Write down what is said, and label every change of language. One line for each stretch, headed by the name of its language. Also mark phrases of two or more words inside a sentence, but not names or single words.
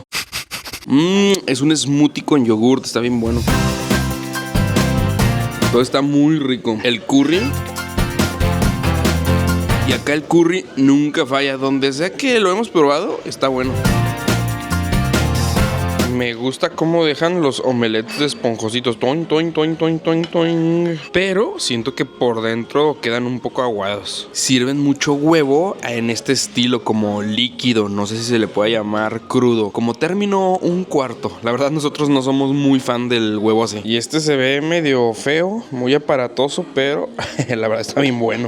Spanish: Es un smoothie con yogurt, está bien bueno. Todo está muy rico. El curry. Y acá el curry nunca falla. Donde sea que lo hemos probado, está bueno. Me gusta cómo dejan los omelettes esponjositos. Toin, toin, toin, toin, toin, toin. Pero siento que por dentro quedan un poco aguados. Sirven mucho huevo en este estilo como líquido. No sé si se le puede llamar crudo. Como término, un cuarto. La verdad, nosotros no somos muy fan del huevo así. Y este se ve medio feo, muy aparatoso, pero la verdad está bien bueno.